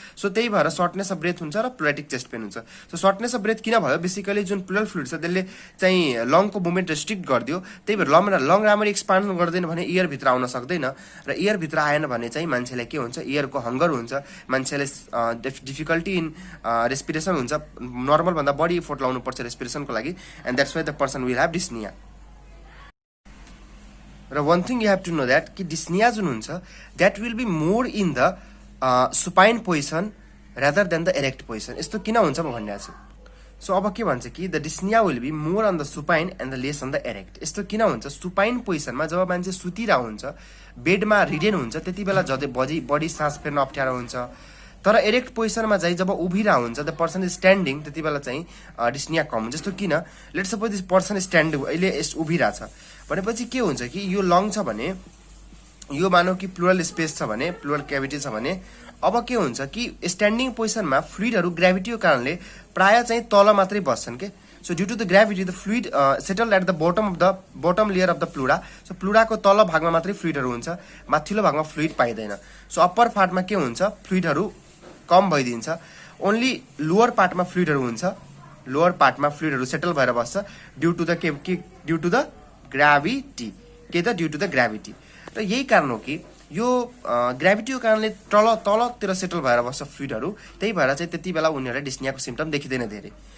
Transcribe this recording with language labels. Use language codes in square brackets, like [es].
[ne] So त्यही भएर सर्टनेस of breath हुन्छ र प्लुराइटिक चेस्ट पेन हुन्छ। सो सर्टनेस अफ ब्रेथ किन भयो, बेसिकली जुन प्लुरल फ्लुइड छ त्यसले चाहिँ लङको मुभमेन्ट रेस्ट्रिक्ट गरिदियो, त्यही भएर लङ राम्ररी एक्सपान्ड गर्दैन भने इयरभित्र आउन सक्दैन र इयरभित्र आएन भने चाहिँ मान्छेलाई के हुन्छ, इयरको हङ्गर हुन्छ, मान्छेले डिफिकल्टी इन रेस्पिरेसन हुन्छ, नर्मलभन्दा बढी इफोर्ट लाउनुपर्छ रेस्पिरेसनको लागि [en] And that's why the person will have dyspnea. र one thing you have to know that कि dyspnea [ne] जुन हुन्छ [en] That will be more in the supine position rather than the erect position. [ne] यस्तो किन हुन्छ म भनिरहेको छु। सो अब के भन्छ कि [en] The dyspnea will be more on the supine and the less on the erect. [ne] यस्तो किन हुन्छ, सुपाइन पोजिसनमा जब मान्छे सुतिरहेको हुन्छ, बेडमा रिडेन हुन्छ, त्यति बेला बडी सास फेर्न अप्ठ्यारो हुन्छ। तर एरेक्ट पोजिसनमा चाहिँ जब उभिरहेको हुन्छ, [en] the person is standing, [ne] त्यति बेला चाहिँ डिस्निया कम हुन्छ। जस्तो किन, [en] let's suppose this person stand [ne] अहिले उभिरहेछ भनेपछि के हुन्छ कि यो लङ छ भने, यो मानौ कि प्लुरल स्पेस छ भने, प्लुरल क्याभिटी छ भने, अब के हुन्छ कि स्ट्यान्डिङ पोजिसनमा फ्लुइडहरू ग्राभिटीको कारणले प्राय चाहिँ तल मात्रै बस्छन् के। [en] So due to the gravity the fluid settle at the bottom layer of the pleura. [ne] So प्लुराको तल भागमा मात्रै फ्लुइडहरू हुन्छ, माथिल्लो भागमा फ्लुइड पाइँदैन। सो अप्पर पार्टमा के हुन्छ, फ्लुइडहरू कम भइदिन्छ, ओन्ली लोवर पार्टमा फ्लुइडहरू हुन्छ, लोवर पार्टमा फ्लुइडहरू सेटल भएर बस्छ ड्यू टु द ग्राभिटी। के त, ड्यू टु द ग्राभिटी। र यही कारण हो कि यो ग्राभिटीको कारणले तलतिर सेटल भएर बस्छ फ्लुइडहरू, त्यही भएर चाहिँ त्यति बेला उनीहरूलाई डिस्नियाको सिम्टम देखिँदैन धेरै।